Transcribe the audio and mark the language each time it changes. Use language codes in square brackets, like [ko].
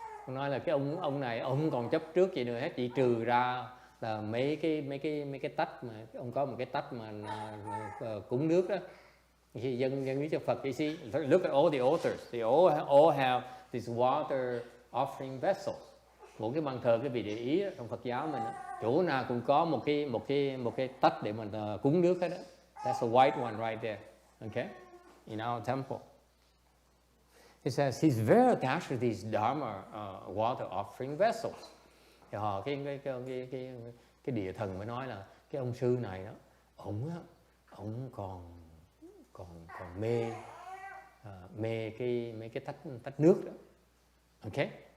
[vi] Ông nói là cái ông này ông không còn chấp trước gì nữa hết, chỉ trừ ra là mấy cái tách mà ông có một cái tách mà cúng nước đó. Thì dân biết cho Phật, [en] you see, look at all the altars, they all have this water offering vessels. [vi] Một cái bàn thờ, cái vị để ý đó, trong Phật giáo mình đó, chỗ nào cũng có một cái tách để mình cúng nước hết đó. [en] That's a white one right there, okay, in our temple. He says he's very attached to these Dharma water offering vessels. [vi] Thì họ cái địa thần mới nói là cái ông sư này đó, ông còn mê mấy cái tách nước đó, okay.